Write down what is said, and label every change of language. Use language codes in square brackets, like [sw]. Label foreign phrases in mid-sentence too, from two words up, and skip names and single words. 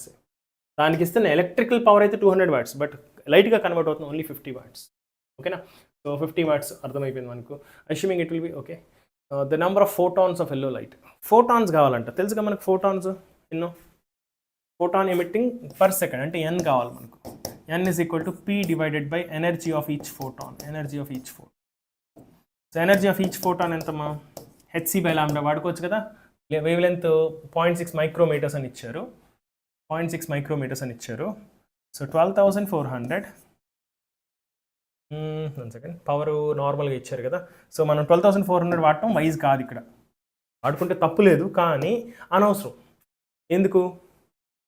[te] దానికి ఇస్తున్న [en] electrical power [te] అయితే 200 watts, బట్ లైట్గా కన్వర్ట్ అవుతుంది [en] only 50 watts. [te] ఓకేనా? సో 50 watts అర్థమైపోయింది మనకు. [en] assuming it will be okay. the number of photons of yellow light. [te] ఫోటాన్స్ కావాలంట, తెలుసుగా మనకు ఫోటాన్స్ ఎన్నో. [en] photon emitting per second [te] అంటే n కావాలి మనకు. [en] n is equal to P divided by energy of each photon. Energy of each photon. [te] సో [en] energy of each photon [te] ఎంతమ్మా? hc/λ వాడుకోవచ్చు కదా. వేవ్ లెంత్ 0.6 మైక్రోమీటర్స్ అని ఇచ్చారు. 0.6 మైక్రోమీటర్స్ అని ఇచ్చారు. సో 12,400. 1 సెకండ్, పవర్ నార్మల్గా ఇచ్చారు కదా. సో మనం 12,400 వాడటం వైజ్ కాదు, ఇక్కడ వాడుకుంటే తప్పు లేదు, కానీ అనవసరం.